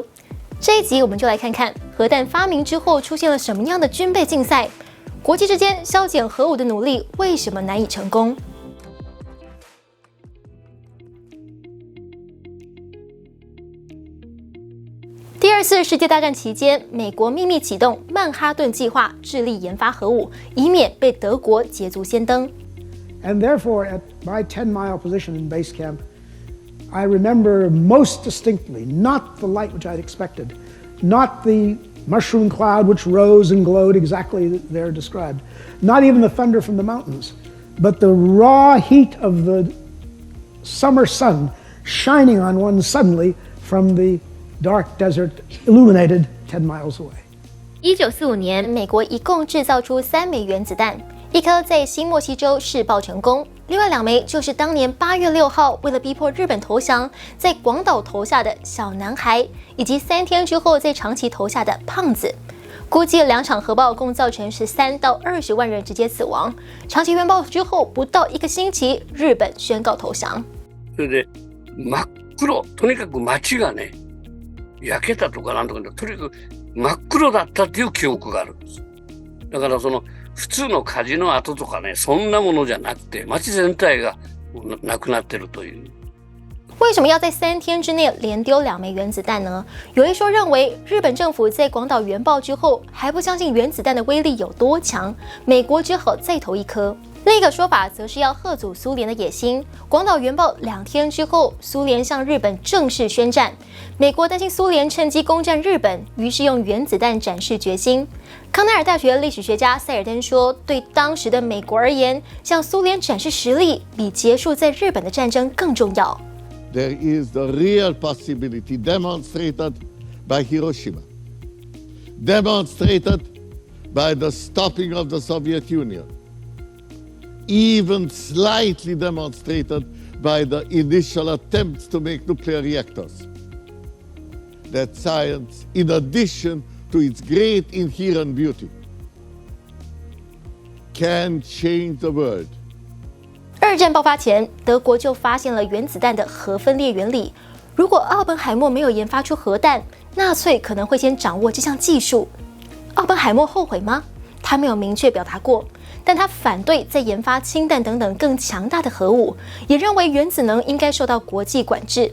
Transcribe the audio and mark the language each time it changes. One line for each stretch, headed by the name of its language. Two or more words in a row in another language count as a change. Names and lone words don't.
Chinese: 这一集我们就来看看核弹发明之后出现了什么样的军备竞赛，国际之间削减核武的努力为什么难以成功？第二次世界大战期间，美国秘密启动曼哈顿计划，致力研发核武，以免被德国捷足先登。
English: And therefore, at my 10-mile position in base camp, I remember most distinctly not the light which I'd expected, not the mushroom cloud which rose and glowed exactly there described, not even the thunder from the mountains, but the raw heat of the summer sun shining on one suddenly from the dark desert illuminated 10 miles away.
Chinese: 1945 年，美国一共制造出3枚原子弹，一颗在新墨西州试爆成功，另外2枚就是当年8月6号为了逼迫日本投降，在广岛投下的小男孩，以及3天之后在长崎投下的胖子。估计2场核爆共造成13到20万人直接死亡。长崎原爆之后不到1个星期，日本宣告投降。
Japanese: それで真っ黒、とにかく街がね。焼けたとかなんとかでとにかく真っ黒だったっていう記憶があるんです。だからその普通の火事の跡とかね、そんなものじゃなくて街全体がなくなってるという。
Chinese: 为什么要在3天之内连丢2枚原子弹呢？有一说认为，日本政府在广岛原爆之后还不相信原子弹的威力有多强，美国只好再投一颗。另一个说法则是要吓阻苏联的野心。广岛原爆2天之后，苏联向日本正式宣战。美国担心苏联趁机攻占日本，于是用原子弹展示决心。康奈尔大学历史学家塞尔登说，对当时的美国而言，向苏联展示实力比结束在日本的战争更重要。
English: There is the real possibility demonstrated by Hiroshima, demonstrated by the stopping of the Soviet Union, even slightly demonstrated by the initial attempts to make nuclear reactors. That science, in addition to its great inherent beauty, can change the world.
Chinese: 二战爆发前，德国就发现了原子弹的核分裂原理。如果奥本海默没有研发出核弹，纳粹可能会先掌握这项技术。奥本海默后悔吗？他没有明确表达过，但他反对再研发氢弹等等更强大的核武，也认为原子能应该受到国际管制。